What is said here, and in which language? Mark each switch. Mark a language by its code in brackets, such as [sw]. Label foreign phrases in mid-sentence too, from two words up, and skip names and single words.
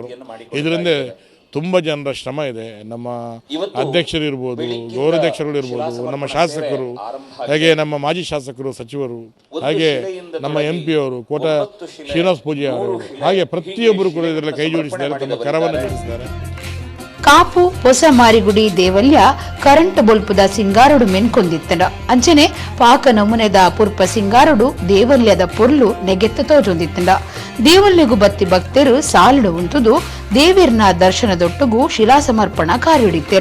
[kn] ಇದರಿಂದ ತುಂಬ ಜನರ ಶ್ರಮ ಇದೆ. ನಮ್ಮ ಅಧ್ಯಕ್ಷರು ಇರ್ಬೋದು, ಗೌರವಾಧ್ಯಕ್ಷರುಗಳು ಇರ್ಬೋದು, ನಮ್ಮ ಶಾಸಕರು, ಹಾಗೆ ನಮ್ಮ ಮಾಜಿ ಶಾಸಕರು, ಸಚಿವರು, ಹಾಗೆ ನಮ್ಮ MP ಅವರು, ಕೋಟ ಶ್ರೀನಿವಾಸ ಪೂಜೆ ಅವರು, ಹಾಗೆ ಪ್ರತಿಯೊಬ್ಬರು ಕೂಡ ಇದರಲ್ಲಿ ಕೈ ಜೋಡಿಸಿದ್ದಾರೆ, ತಮ್ಮ ಕರವನ್ನು ಜೋಡಿಸಿದ್ದಾರೆ. [tcy] ಕಾಪು ಹೊಸ ಮಾರಿಗುಡಿ ದೇವಲ್ಯ ಕರೆಂಟ್ ಬೊಲ್ಪುದ ಸಿಂಗಾರಡು ಮೆನ್ಕೊಂದಿತ್ತಂಡ ಅಂಚನೆ ಪಾಕ ನಮೂನೆದ ಪುರ್ಪ ಸಿಂಗಾರಡು ದೇವಲ್ಯದ ಪೊರ್ಲು ನೆಗೆತ್ತ ತೋಜೊಂದಿತ್ತಂಡ. ದೇವಲ್ಯಗು ಬತ್ತಿ ಭಕ್ತರು ಸಾಲಿಡು ಉಂತುದು ದೇವಿರ್ನ ದರ್ಶನದೊಟ್ಟುಗು ಶಿಲಾ ಸಮರ್ಪಣಾ ಕಾರ್ಯಡಿತ್ತೆರ.